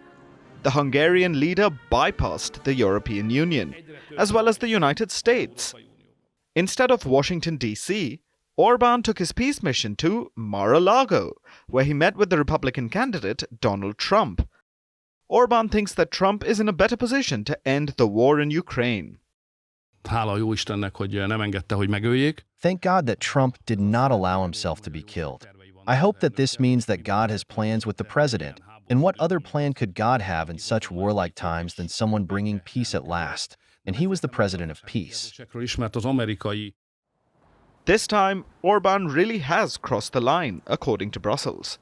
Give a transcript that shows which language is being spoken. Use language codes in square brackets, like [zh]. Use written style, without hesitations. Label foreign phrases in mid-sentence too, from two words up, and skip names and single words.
[en] The Hungarian leader bypassed the European Union, as well as the United States. Instead of Washington, D.C., Orban took his peace mission to Mar-a-Lago, where he met with the Republican candidate Donald Trump. Orban thinks that Trump is in a better position to end the war in Ukraine. [hu] Hála jó Istennek, hogy nem engedte, hogy megöljék. [en] Thank God that Trump did not allow himself to be killed. I hope that this means that God has plans with the president. And what other plan could God have in such warlike times than someone bringing peace at last? And he was the president of peace. This time, Orban really has crossed the line, according to Brussels.